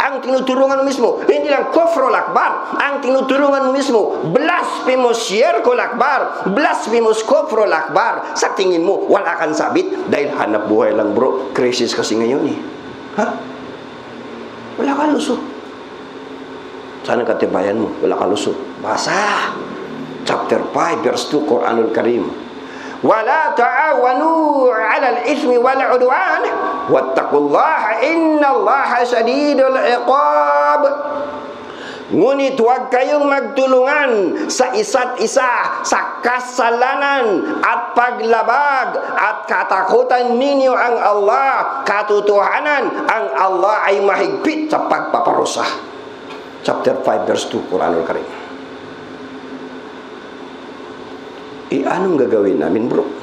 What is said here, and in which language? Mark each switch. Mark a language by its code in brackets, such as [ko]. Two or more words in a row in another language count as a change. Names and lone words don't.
[tl] Ang tinutulungan mo mismo, hindi lang [ar] الكفر الأكبر. [tl] Ang tinutulungan mo mismo, blasphemous [ar] الشرك الأكبر, [tl] blasphemous [ar] الكفر الأكبر. [tl] Sa tingin mo, wala kang sabit dahil hanap buhay lang, bro. Crisis kasi ngayon eh. Ha? Wala kang lusot. Saan ang katibayan mo? Wala kang lusot. Basa! [en] Chapter 5, verse 2, [ar] القرآن الكريم. وَلَا تَعَاوَنُوا عَلَى الْإِثْمِ وَالْعُدْوَانِ وَاتَّقُوا اللَّهَ إِنَّ اللَّهَ شَدِيدُ الْعِقَابِ. [tl] Ngunit huwag kayong magtulungan sa isa't isa sa kasalanan at paglabag, at katakutan ninyo ang Allah. Katotohanan, ang Allah ay mahigpit sa pagpaparusa. [en] Chapter 5, verse 2, [ar] القرآن الكريم. [tl] Anong gagawin namin, bro?